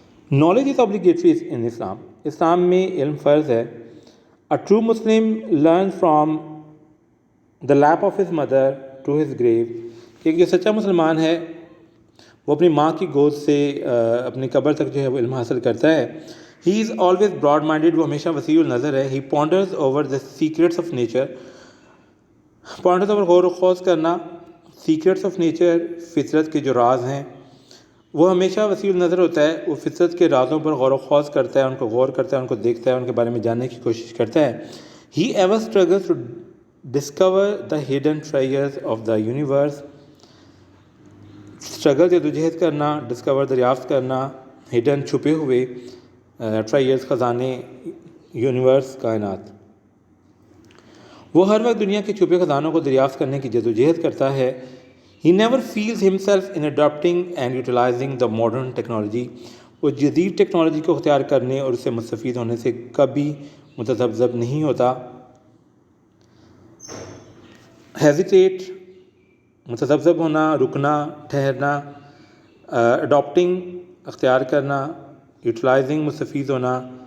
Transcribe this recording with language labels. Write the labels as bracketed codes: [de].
[en] Knowledge is obligatory in Islam. [ur] اسلام میں علم فرض ہے. [en] A true Muslim learns from the lap of his mother to his grave. [ur] کہ جو سچا مسلمان ہے وہ اپنی ماں کی گود سے اپنی قبر تک جو ہے وہ علم حاصل کرتا ہے. [en] He is always broad minded. [ur] وہ ہمیشہ وسیع النظر ہے. [en] He ponders over the secrets of nature. ponders over [ur] غور و خوض کرنا. [en] secrets of nature [ur] فطرت کے جو راز ہیں، وہ ہمیشہ وسیع النظر ہوتا ہے. وہ فطرت کے رازوں پر غور و خوض کرتا ہے، ان کو غور کرتا ہے، ان کو دیکھتا ہے، ان کے بارے میں جاننے کی کوشش کرتا ہے. [en] He ever struggles to discover the hidden treasures of the universe. [ur] Struggle جدوجہد کرنا، ڈسکور دریافت کرنا، ہڈن چھپے ہوئے ٹریجرز خزانے یونیورس کائنات. وہ ہر وقت دنیا کے چھپے خزانوں کو دریافت کرنے کی جدوجہد کرتا ہے. [en] He never feels himself in adopting and utilizing the modern technology. [ur] وہ جدید ٹیکنالوجی کو اختیار کرنے اور اس سے مستفید ہونے سے کبھی متذبذب نہیں ہوتا. hesitate متذبذب ہونا، رکنا، ٹھہرنا. اڈاپٹنگ اختیار کرنا، یوٹیلائزنگ مستفید ہونا.